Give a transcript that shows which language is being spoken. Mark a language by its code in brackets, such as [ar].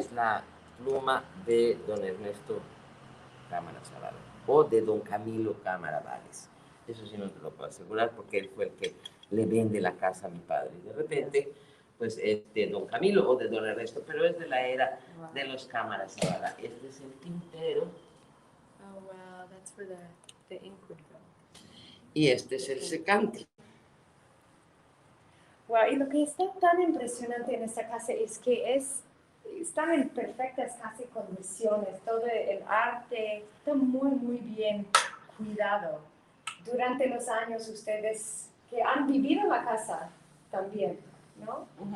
[es] Es la pluma de don Ernesto Cámara Zavala o de don Camilo Cámara Vales. Eso sí no te lo puedo asegurar porque él fue el que le vende la casa a mi padre. Y de repente, pues es de don Camilo o de don Ernesto, pero es de la era de los Cámara Zavala. Este es el tintero. [en] Oh, wow, that's where the ink would go. [es] Y este es el secante. Wow, y lo que está tan impresionante en esta casa es que están en perfectas casi condiciones, todo el arte está muy bien cuidado. Durante los años ustedes que han vivido en la casa también, ¿no?